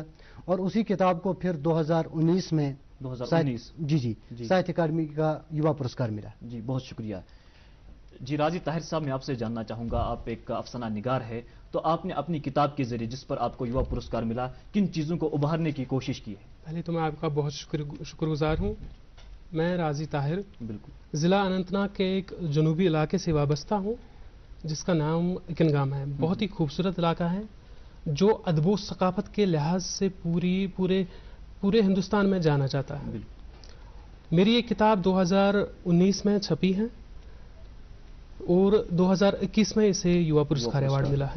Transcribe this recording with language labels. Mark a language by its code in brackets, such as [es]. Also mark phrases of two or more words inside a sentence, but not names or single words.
[ur] اور اسی کتاب کو پھر 2019 میں ساہتیہ اکیڈمی کا یوا پرسکار ملا. جی بہت شکریہ. جی راضی طاہر صاحب، میں آپ سے جاننا چاہوں گا، آپ ایک افسانہ نگار ہے، تو آپ نے اپنی کتاب کے ذریعے جس پر آپ کو یوا پرسکار ملا، کن چیزوں کو ابھارنے کی کوشش کی ہے؟ پہلے تو میں آپ کا بہت شکر گزار ہوں. میں راضی طاہر ضلع اننت ناگ کے ایک جنوبی علاقے سے وابستہ ہوں جس کا نام کنگام ہے. بہت ہی خوبصورت علاقہ ہے جو ادب و ثقافت کے لحاظ سے پورے ہندوستان میں جانا جاتا ہے. میری ایک کتاب 2019 میں چھپی ہے اور 2021 میں اسے یوا پرسکار ایوارڈ ملا ہے.